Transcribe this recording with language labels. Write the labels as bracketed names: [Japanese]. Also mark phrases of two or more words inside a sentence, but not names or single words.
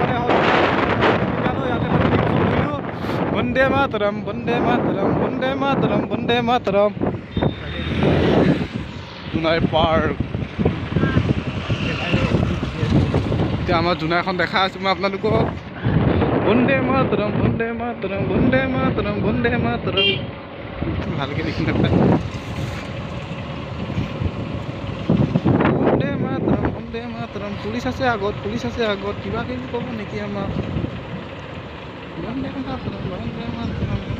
[Assamese] Bande Mataram Bande Mataram Bande Mataram Bande Mataram Dunai Park এতিয়া আমাৰ জুনাইখন দেখা আছো মই আপোনালোকক বন্দে মাতৰম বন্দে মাতৰম বন্দে মাতৰম বন্দে মাতৰম ভালকে দেখি নাপায় বন্দে মাতৰম পুলিচ আছে আগত কিবা কিবি ক'ব নেকি আমাক বন্দে মাতৰম বন্দে মাতৰম